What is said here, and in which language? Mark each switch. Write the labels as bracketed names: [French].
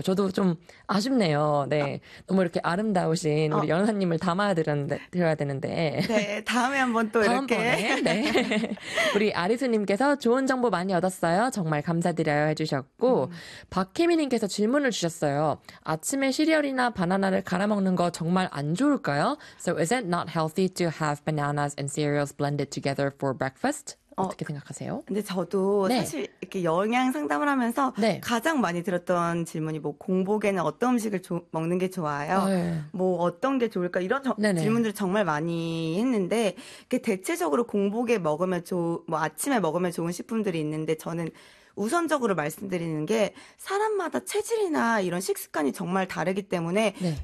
[Korean] 저도 좀 아쉽네요. 네, 너무 이렇게 아름다우신 우리 영사님을 담아드려야 되는데. 네, 다음에 한번 또 다음 이렇게. 다음번에. 네. 우리 아리수님께서 좋은 정보 많이 얻었어요. 정말 감사드려요 해주셨고 박혜미님께서 질문을 주셨어요. 아침에 시리얼이나 바나나를 갈아 먹는 거 정말 안 좋을까요? [English] So is it not healthy to have bananas and cereals blended together for breakfast? [Korean] 어떻게 생각하세요? 근데 저도 네. 사실 이렇게 영양 상담을 하면서 네. 가장 많이 들었던 질문이 뭐 공복에는 어떤 음식을 먹는 게 좋아요? 뭐 어떤 게 좋을까? 이런 질문들을 정말 많이 했는데 대체적으로 공복에 먹으면 뭐 아침에 먹으면 좋은 식품들이 있는데 저는 우선적으로 말씀드리는 게 사람마다 체질이나 이런 식습관이 정말 다르기 때문에 네.